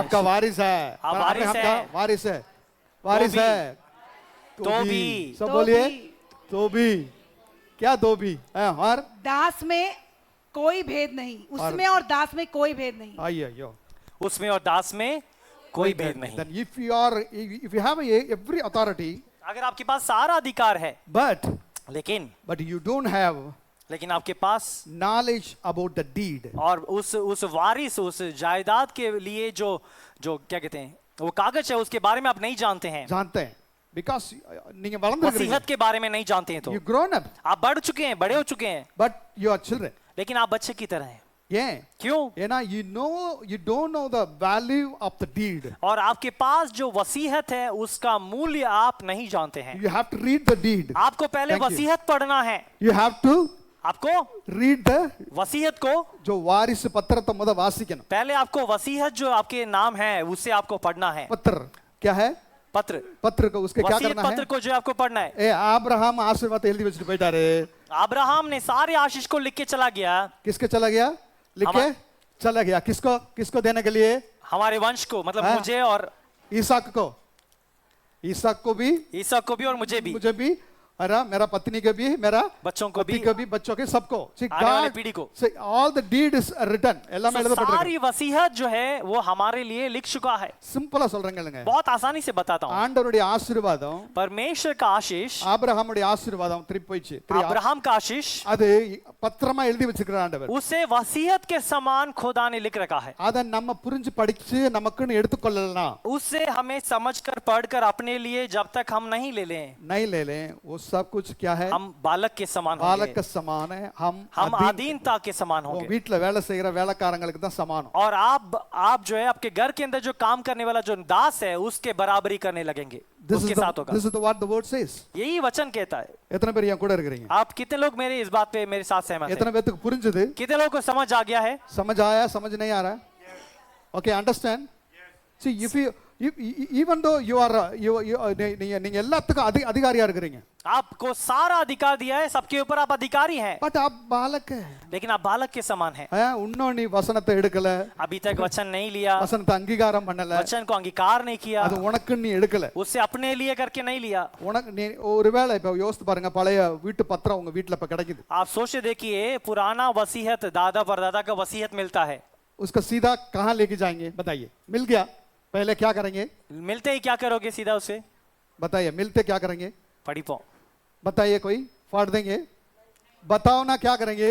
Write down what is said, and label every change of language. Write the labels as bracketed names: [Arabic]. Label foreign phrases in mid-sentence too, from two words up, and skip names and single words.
[Hindi] आपका वारिस है, अब्राहम का वारिस है, तो भी सब बोलिए तो भी। क्या दो भी? और दास में कोई भेद नहीं, उसमें और दास में कोई भेद नहीं। आइयो, उसमें और दास में कोई भेद नहीं। [English] Then if you have every authority, [Hindi] अगर आपके पास सारा अधिकार है, [English] but you don't have [Hindi] लेकिन आपके पास [English] knowledge about the deed, [Hindi] और उस वारिस, उस जायदाद के लिए जो क्या कहते हैं वो कागज है, उसके बारे में आप नहीं जानते हैं, [Tamil] because நீங்க வளர்ந்திருக்கீங்க, [Hindi] वसीयत के बारे में नहीं जानते हैं, तो [English] you grown up, [Hindi] आप बढ़ चुके हैं, बड़े हो चुके हैं, [English] but you are children, [Hindi] लेकिन आप बच्चे की तरह हैं। [English] Yeah. [Hindi] क्यों? [English] you don't know the value of the deed. [Hindi] और आपके पास जो वसीयत है उसका मूल्य आप नहीं जानते हैं। [English] You have to read the deed. [Hindi] आपको पहले वसीयत पढ़ना है। [English] You have to [Hindi] आपको [English] read the [Hindi] वसीयत को, जो वारिस पत्र तो मुझे वासिकन, पहले आपको वसीयत जो आपके नाम है उससे आपको पढ़ना है। पत्र क्या है? पत्र को उसके क्या करना है? पत्र को जो आपको पढ़ना है। [Tamil] अब्राहम आशीर्वाद எழுதி வச்சிட்டு போயிட்டாரு। [Hindi] अब्राहम ने सारे आशीष को लिख के चला गया। किसके चला गया? लिख के चला गया। किसको देने के लिए? हमारे वंश को, मतलब मुझे और ईसाक को भी ईसा को भी और मुझे भी अरे मेरा पत्नी के भी, मेरा बच्चों को भी, बच्चों के सबको, आने वाली पीढ़ी को। [English] all the deed is written, [Tamil] எல்லாம் எழுதப்பட்டிருக்கு. [Hindi] सारी वसीयत जो है वो हमारे लिए लिख चुका है। [Tamil] சிம்பிளா சொல்றேங்க, [Hindi] बहुत आसानी से बताता हूँ। [Tamil] ஆண்டவருடைய ஆசீர்வாதம், [Hindi] परमेश्वर का आशीष, [Tamil] ஆபிரகாமுடைய ஆசீர்வாதம் திருப்பி போயிச்சு, [Hindi] अब्राहम का आशीष, [Tamil] அது பத்திரமா எழுதி வச்சிருக்கார் ஆண்டவர்। [Hindi] उसे वसीयत के समान खुदा ने लिख रखा है। [Tamil] அத நம்ம புரிஞ்சு படிச்சு நமக்குன்னு எடுத்துக்கொள்ளலனா, [Hindi] उसे हमें समझकर पढ़कर अपने लिए जब तक हम नहीं ले लें, वो सब कुछ क्या है, हम बालक के समान होंगे। बालक के समान है, हम अधीनता के समान होंगे। [Tamil] வீட்ல வேலை செய்யற வேலைக்காரங்களுக்கு தான் சமானம்। [Hindi] और आप जो है आपके घर के अंदर जो काम करने वाला जो दास है उसके बराबरी करने लगेंगे, उसके साथ होगा। [English] This is what the word says. [Hindi] यही वचन कहता है। [Tamil] எத்தனை பேர் என் கூட இருக்கீங்க? [Hindi] आप कितने लोग मेरे इस बात पे मेरे साथ सहमत हैं? [Tamil] எத்தனை பேருக்கு புரிஞ்சது? [Hindi] कितने लोगों को समझ आ गया है? समझ आया, समझ नहीं आ रहा? [English] Okay, understand? See, if you even though you are [Tamil] நீங்க எல்லாத்துக்கும் அதிகாரியா இருக்கீங்க, [Hindi] आपको सारा अधिकार दिया है, सबके ऊपर आप अधिकारी हैं, बट आप बालक है, लेकिन आप बालक के समान हैं। [Tamil] இன்னும் நீ வசனத்தை எடுக்கல, [Hindi] अभी तक वचन नहीं लिया, [Tamil] வசனத்தை அங்கீகாரம் பண்ணல, [Hindi] वचन को अंगीकार नहीं किया, [Tamil] அது உனக்கு நீ எடுக்கல, [Hindi] उससे अपने लिए करके नहीं लिया। [Tamil] உனக்கு நீ ஒருவேளை இப்ப யோசித்து பாருங்க, பழைய வீட்டு பத்திரம் உங்க வீட்ல இப்ப கிடைக்குது, [Hindi] आप सोचे देखिए पुराना वसीयत दादा परदादा का वसीयत मिलता है, उसका सीधा कहाँ लेके जाएंगे बताइए? मिल गया, पहले क्या करेंगे? मिलते ही क्या करोगे सीधा उसे बताइए, मिलते क्या करेंगे? पढ़ी पाओ, बताइए, कोई फाड़ देंगे? बताओ ना, क्या करेंगे?